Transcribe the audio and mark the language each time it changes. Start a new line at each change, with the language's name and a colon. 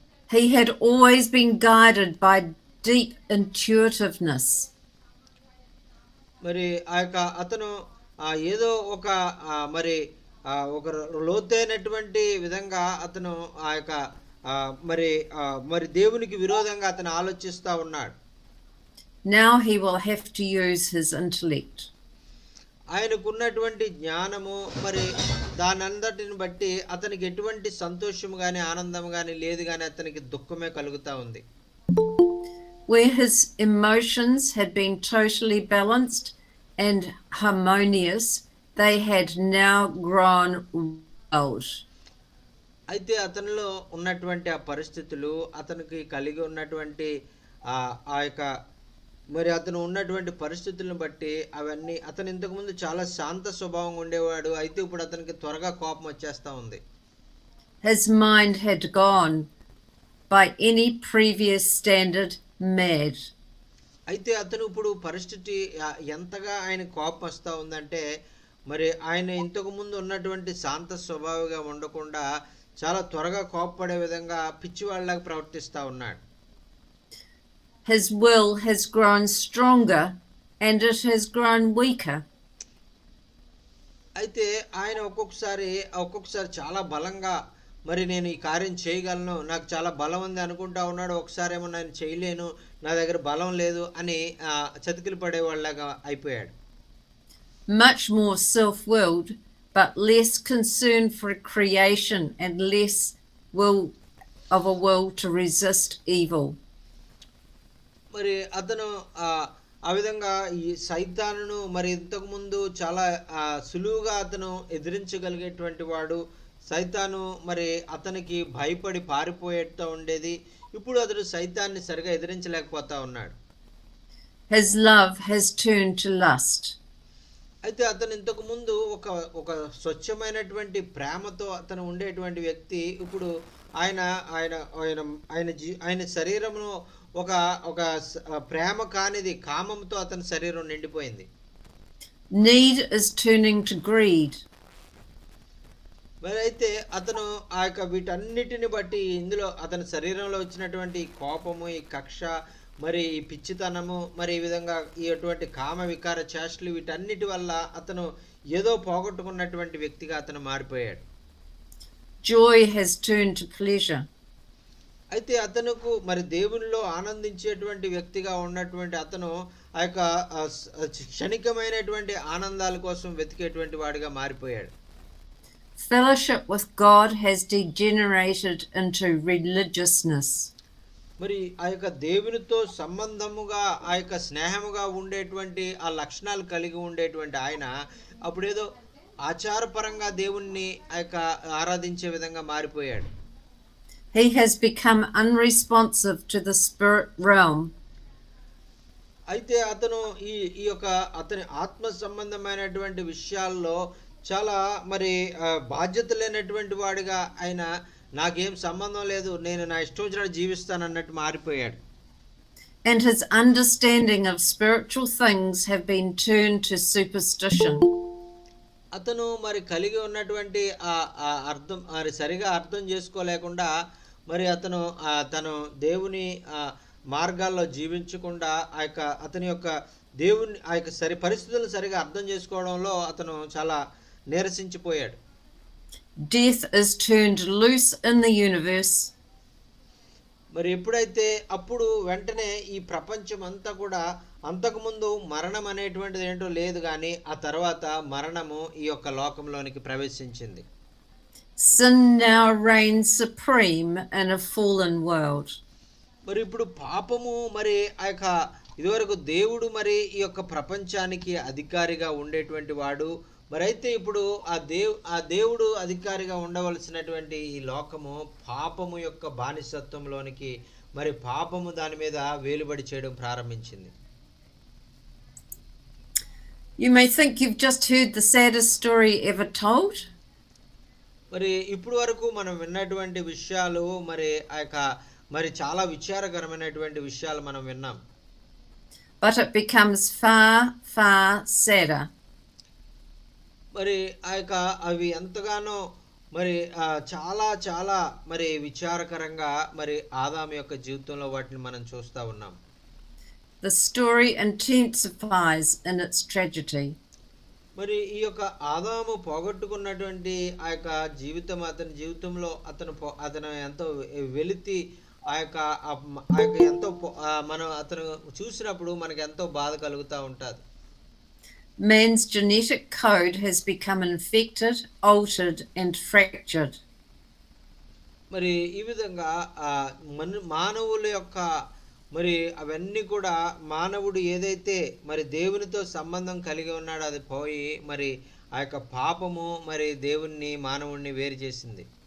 English: He had always been guided by deep intuitiveness.
Telugu: మరి ఆ యొక్క అతను ఏదో ఒక మరి ఒక లోతైనటువంటి విధంగా అతను ఆ యొక్క మరి దేవునికి విరోధంగా అతను ఆలోచిస్తా ఉన్నాడు.
English: Now he will have to use his intellect.
Telugu: ఆయనకున్నటువంటి జ్ఞానము మరి దానంతటిని బట్టి అతనికి ఎటువంటి సంతోషం కానీ ఆనందం కానీ లేదు, కానీ అతనికి దుఃఖమే కలుగుతా ఉంది.
English: Where his emotions had been totally balanced and harmonious, they had now grown wild.
Telugu: అయితే అతనిలో ఉన్నటువంటి ఆ పరిస్థితులు, అతనికి కలిగి ఉన్నటువంటి ఆ యొక్క మరి అతను ఉన్నటువంటి పరిస్థితులను బట్టి అవన్నీ అతను ఇంతకుముందు చాలా శాంత స్వభావంగా ఉండేవాడు. అయితే ఇప్పుడు అతనికి త్వరగా కోపం వచ్చేస్తా ఉంది.
English: His mind had gone, by any previous standard, mad.
Telugu: అయితే అతను ఇప్పుడు పరిస్థితి ఎంతగా ఆయన కోపం వస్తూ ఉందంటే మరి ఆయన ఇంతకు ముందు ఉన్నటువంటి శాంత స్వభావిగా ఉండకుండా చాలా త్వరగా కోపపడే విధంగా పిచ్చివాళ్ళలాగా ప్రవర్తిస్తూ ఉన్నాడు.
English: His will has grown stronger and it has grown weaker.
Telugu: అయితే ఆయన ఒక్కొక్కసారి చాలా బలంగా మరి నేను ఈ కార్యం చేయగలను, నాకు చాలా బలం ఉంది అనుకుంటా ఉన్నాడు. ఒకసారేమో నేను చేయలేను, నా దగ్గర బలం లేదు అని చతికిలు పడేవాళ్ళలాగా అయిపోయాడు.
English: Much more self-willed, but less concerned for creation and less will of a will to resist evil.
Telugu: మరి అతను ఆ విధంగా ఈ సైతానును మరి ఇంతకుముందు చాలా సులువుగా అతను ఎదిరించగలిగేటువంటి వాడు. సైతాను మరి అతనికి భయపడి పారిపోయేట్టు ఉండేది. ఇప్పుడు అతడు సైతాన్ని సరిగా ఎదిరించలేకపోతా ఉన్నాడు.
English: His love has turned to lust.
Telugu: అయితే అతను ఇంతకు ముందు ఒక ఒక స్వచ్ఛమైనటువంటి ప్రేమతో అతను ఉండేటువంటి వ్యక్తి ఇప్పుడు ఆయన ఆయన ఆయన ఆయన ఆయన శరీరంలో ఒక ఒక ప్రేమ కానిది కామంతో అతని శరీరం నిండిపోయింది.
English: Need is turning to greed.
Telugu: మరి అయితే అతను ఆ యొక్క వీటన్నిటిని బట్టి ఇందులో అతని శరీరంలో వచ్చినటువంటి కోపము, ఈ కక్ష, మరి ఈ పిచ్చితనము, మరి ఈ విధంగా ఈ అటువంటి కామ వికార చేష్టలు, వీటన్నిటి వల్ల అతను ఏదో పోగొట్టుకున్నటువంటి వ్యక్తిగా అతను మారిపోయాడు.
English: Joy has turned to pleasure.
Telugu: అయితే అతనుకు మరి దేవునిలో ఆనందించేటువంటి వ్యక్తిగా ఉన్నటువంటి అతను ఆ యొక్క క్షణికమైనటువంటి ఆనందాల కోసం వెతికేటువంటి వాడిగా మారిపోయాడు.
English: Fellowship with God has degenerated into religiousness.
Telugu: మరి ఆ యొక్క దేవునితో సంబంధముగా ఆ యొక్క స్నేహముగా ఉండేటువంటి ఆ లక్షణాలు కలిగి ఉండేటువంటి ఆయన అప్పుడేదో ఆచారపరంగా దేవుణ్ణి ఆ యొక్క ఆరాధించే విధంగా మారిపోయాడు.
English: He has become unresponsive to the spirit realm.
Telugu: అయితే అతను ఈ ఈ యొక్క అతని ఆత్మ సంబంధమైనటువంటి విషయాల్లో చాలా మరి బాధ్యత లేనటువంటి వాడిగా ఆయన నాకేం సంబంధం లేదు, నేను నా ఇష్టం వచ్చినట్టు జీవిస్తాను అన్నట్టు మారిపోయాడు.
English: And his understanding of spiritual things have been turned to superstition.
Telugu: అతను మరి కలిగి ఉన్నటువంటి ఆ అర్థం మరి సరిగా అర్థం చేసుకోలేకుండా మరి అతను తను దేవుని మార్గాల్లో జీవించకుండా ఆ యొక్క అతని యొక్క దేవుని ఆ యొక్క పరిస్థితులను సరిగా అర్థం చేసుకోవడంలో అతను చాలా నీరసించిపోయాడు.
English: Death is turned loose in the universe.
Telugu: మరి ఎప్పుడైతే అప్పుడు వెంటనే ఈ ప్రపంచం అంతా కూడా అంతకుముందు మరణం అనేటువంటిది ఏంటో లేదు, కానీ ఆ తర్వాత మరణము ఈ యొక్క లోకంలోనికి ప్రవేశించింది.
English: Sin now reigns supreme in a fallen world.
Telugu: మరి ఇప్పుడు పాపము మరి ఆ యొక్క ఇదివరకు దేవుడు మరి ఈ యొక్క ప్రపంచానికి అధికారిగా ఉండేటువంటి వాడు. మరి అయితే ఇప్పుడు ఆ దేవుడు అధికారిగా ఉండవలసినటువంటి ఈ లోకము పాపము యొక్క బానిసత్వంలోనికి మరి పాపము దాని మీద వేలుబడి చేయడం ప్రారంభించింది.
English: You may think you've just heard the saddest story ever told.
Telugu: మరి ఇప్పుడు వరకు మనం విన్నటువంటి విషయాలు మరి ఆ యొక్క మరి చాలా విచారకరమైనటువంటి విషయాలు మనం విన్నాం.
English: But it becomes far, far sadder.
Telugu: మరి ఆ యొక్క అవి ఎంతగానో మరి చాలా చాలా మరి విచారకరంగా మరి ఆదాము యొక్క జీవితంలో వాటిని మనం చూస్తూ ఉన్నాం.
English: The story intensifies in its tragedy.
Telugu: మరి ఈ యొక్క ఆదాము పోగొట్టుకున్నటువంటి ఆ యొక్క జీవితం అతని జీవితంలో అతను ఎంతో వెలితి ఆ యొక్క ఎంతో మనం అతను చూసినప్పుడు మనకు ఎంతో బాధ కలుగుతూ ఉంటుంది.
English: Man's genetic code has become infected, altered and fractured.
Telugu: మరి ఈ విధంగా మానవుల యొక్క మరి అవన్నీ కూడా మానవుడు ఏదైతే మరి దేవునితో సంబంధం కలిగి ఉన్నాడో అది పోయి మరి ఆ యొక్క పాపము మరి దేవుణ్ణి మానవుణ్ణి వేరు చేసింది.